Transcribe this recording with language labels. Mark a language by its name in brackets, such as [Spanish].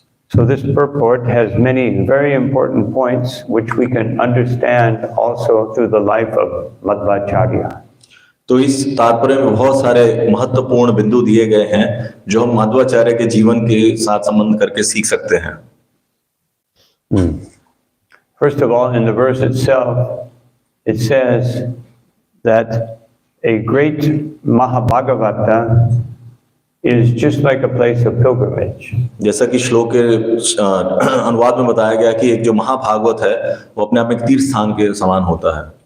[English] So this purport has many very important points which we can understand also through the life of Madhvacarya. [Hindi] तो इस तात्पर्य में बहुत सारे महत्वपूर्ण बिंदु दिए गए हैं जो हम मध्वाचार्य के जीवन के साथ संबंध करके सीख सकते हैं। [English] First of all, in the verse itself, it says that a great Mahabhagavata is just like a place of pilgrimage. [Hindi] जैसा कि श्लोक के अनुवाद में बताया गया कि एक जो महाभागवत है वो अपने आप में एक तीर्थ स्थान के समान होता है।